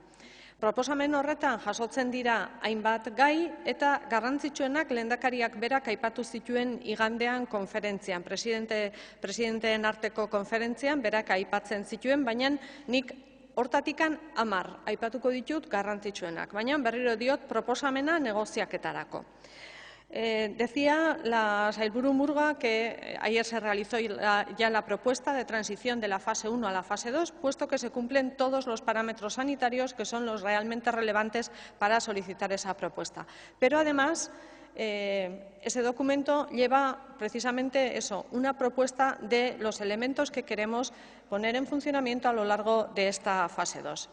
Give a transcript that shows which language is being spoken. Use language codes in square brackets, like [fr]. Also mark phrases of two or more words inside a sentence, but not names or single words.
[eu] Proposamen horretan jasotzen dira hainbat gai eta garrantzitsuenak lehendakariak berak aipatu zituen igandean konferentzian, presidenteen arteko konferentzian berak aipatzen zituen, baina nik hortatikan 10 aipatuko ditut garrantzitsuenak, baina berriro diot proposamena negoziaketarako. [es] Decía la sailburu Murga que ayer se realizó ya la propuesta de transición de la fase 1 a la fase 2, puesto que se cumplen todos los parámetros sanitarios que son los realmente relevantes para solicitar esa propuesta. Pero además, ese documento lleva precisamente eso, una propuesta de los elementos que queremos poner en funcionamiento a lo largo de esta fase 2.